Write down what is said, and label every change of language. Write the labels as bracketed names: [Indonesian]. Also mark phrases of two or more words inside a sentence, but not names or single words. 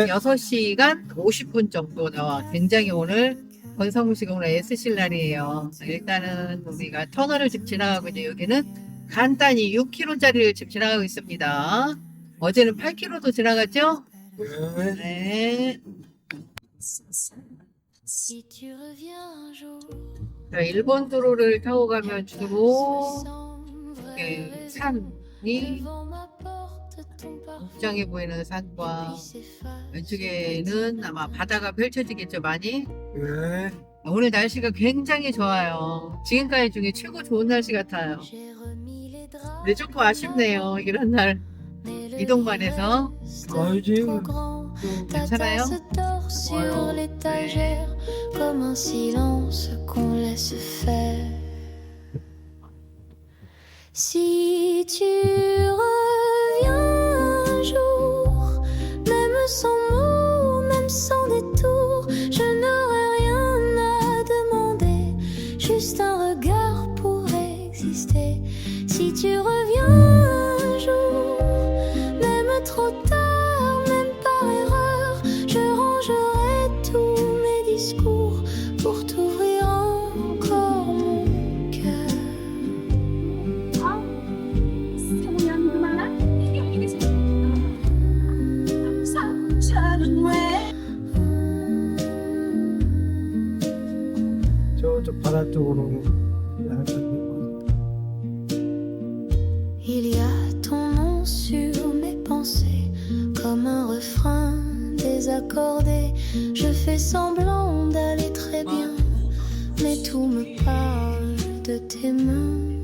[Korean] 6시간 50분 정도 나와. 굉장히 오늘 권성우 씨가 오늘 애쓰실 날이에요. 일단은 우리가 터널을 지금 지나가고 있는데 여기는 간단히 6km짜리를 지금 지나가고 있습니다. 어제는 8km도 지나갔죠? 네. 네. [French] Si tu reviens un jour, [Korean] 자, 일본 도로를 타고 가면 주로 [French] sans [Korean] 이렇게 [French] vraie raison, [Korean] 산이 [French] devant ma porte, ton parfum [Korean] 옥장에 보이는 산과 [French] s'efface. [Korean] 왼쪽에는 아마 바다가 펼쳐지겠죠, 많이. 네. 오늘 날씨가 굉장히 좋아요. 지금까지 중에 최고 좋은 날씨 같아요. [French] J'ai remis les draps, [Korean] 근데 조금 아쉽네요. 이런 날 [French] mais le [Korean] 이동만 해서. 아니지. [French] trop grand. Ta [Korean] 괜찮아요? [French] tasse dort sur Ouais. l'étagère comme un silence qu'on laisse faire. Si tu reviens un jour, même sans mots, même sans détour, je n'aurai rien à demander, juste un regard pour exister. Si tu reviens un jour, même trop tard, même par erreur, je rangerai tous mes discours pour t'ouvrir encore mon cœur. [Korean] 저쪽 바다 쪽으로. [French] Il y a ton nom sur mes pensées, comme un refrain désaccordé. Je fais semblant d'aller très bien, mais tout me parle de tes mains.